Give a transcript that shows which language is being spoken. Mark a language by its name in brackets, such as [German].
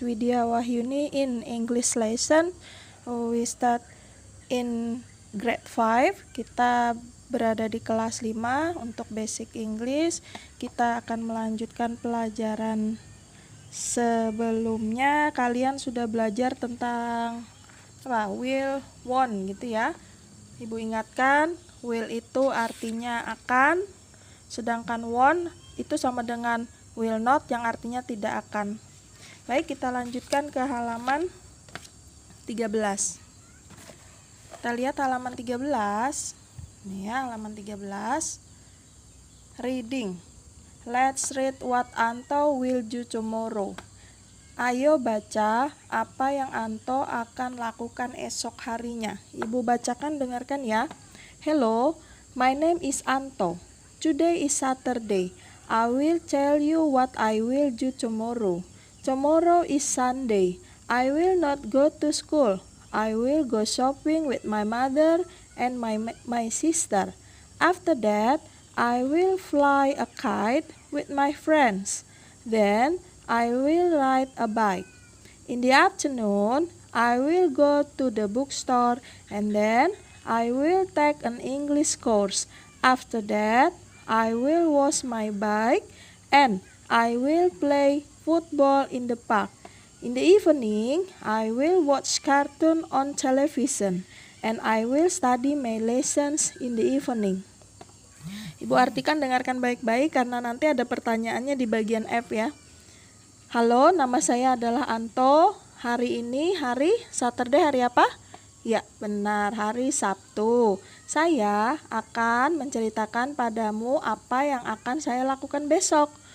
[English] Widya Wahyuni in English lesson. We start in grade 5. [Indonesian] Kita berada di kelas 5 untuk basic English. Kita akan melanjutkan pelajaran sebelumnya. Kalian sudah belajar tentang will, won't gitu ya. Ibu ingatkan, will itu artinya akan, sedangkan won't itu sama dengan will not yang artinya tidak akan. Baik, kita lanjutkan ke halaman 13. Kita lihat halaman 13. Nih ya, halaman 13. Reading. [English] Let's read what Anto will do tomorrow. [Indonesian] Ayo baca apa yang Anto akan lakukan esok harinya. Ibu bacakan, dengarkan ya. [English] Hello, my name is Anto. Today is Saturday. I will tell you what I will do tomorrow. Tomorrow is Sunday. I will not go to school. I will go shopping with my mother and my sister. After that, I will fly a kite with my friends. Then I will ride a bike. In the afternoon, I will go to the bookstore and then I will take an English course. After that, I will wash my bike and I will play football in the park. In the evening, I will watch cartoon on television and I will study my lessons in the evening. [Indonesian] Ibu artikan, dengarkan baik-baik karena nanti ada pertanyaannya di bagian F ya. Halo, nama saya adalah Anto. Hari ini hari Saturday, hari apa? Ya, benar, hari Sabtu. Saya akan menceritakan padamu apa yang akan saya lakukan besok.